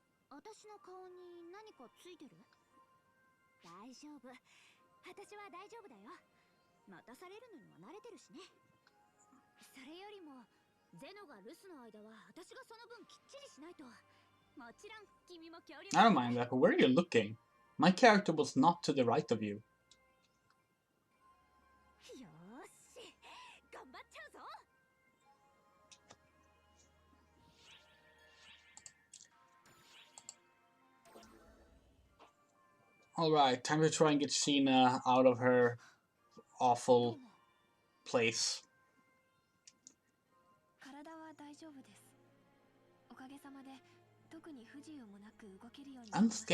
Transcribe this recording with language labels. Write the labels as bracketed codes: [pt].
[ja] 私の顔に何かついてる？大丈夫。私は大丈夫だよ。待たされるのには慣れてるしね。それよりもゼノが留守の間は私がその分きっちりしないと。もちろん君も協力。 [en] I don't mind that, but where are you looking? My character was not to the right of you. [ja] よーし、頑張っちゃうぞ。 [en] Alright, time to try and get Sheena out of her awful place. [ja] 体は大丈夫です。おかげさまで特に不自由もなく動けるようになりました。